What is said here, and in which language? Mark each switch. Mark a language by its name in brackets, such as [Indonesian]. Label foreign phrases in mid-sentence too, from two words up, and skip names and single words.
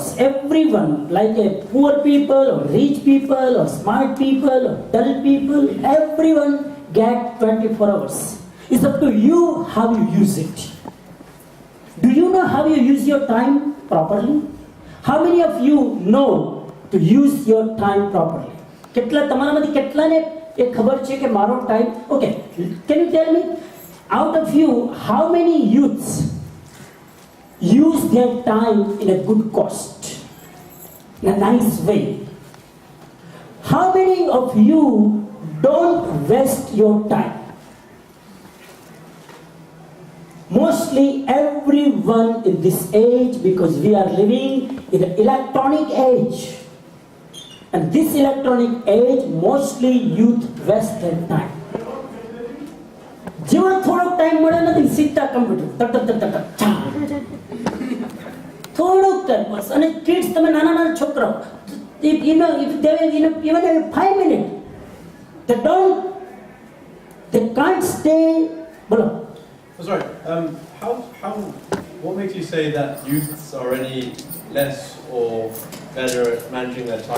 [English] Everyone, like a poor people or rich people or smart people or dull people, everyone get 24 hours. It's up to you how you use it. Do you know how you use your time properly? How many of you know to use your time properly? [Gujarati] કેટલા તમારામાંથી કેટલાને એ ખબર છે કે મારો ટાઈમ ઓકે? [English] Can you tell me, out of you, how many youths use their time in a good cost, in a nice way? How many of you don't waste your time? Mostly everyone in this age, because we are living in an electronic age. And this electronic age, mostly youth waste their time. [Gujarati] જેવો થોડોક ટાઈમ મળે નથી, સીધા કમ્પ્યુટર તક તક તક તક ચા, થોડોક ટાઈમ બસ. અને કિડ્સ, તમે નાના નાના છોકરાઓ, [English] if they even have 5 minutes, they can't stay. બોલો. Oh, sorry. What makes you say that youths are any less or better at managing their time?